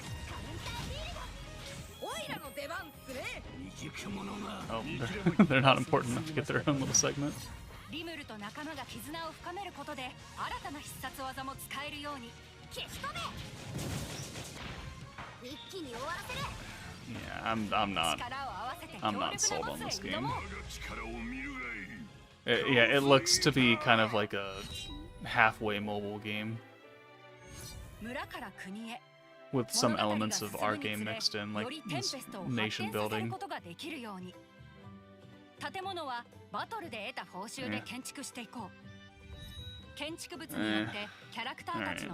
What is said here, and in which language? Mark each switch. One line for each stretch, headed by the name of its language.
Japanese: カウンターフィールド。オイラの出番っすね。
English: Oh, they're not important enough to get their own little segment.
Japanese: リムルと仲間が絆を深めることで新たな必殺技も使えるように。消し止め。一気に終わらせる。
English: Yeah, I'm not sold on this game. Yeah, it looks to be kind of like a halfway mobile game
Japanese: 村から国へ。
English: with some elements of our game mixed in, like nation building.
Japanese: 建物はバトルで得た報酬で建築していこう。建築物によってキャラクターたちの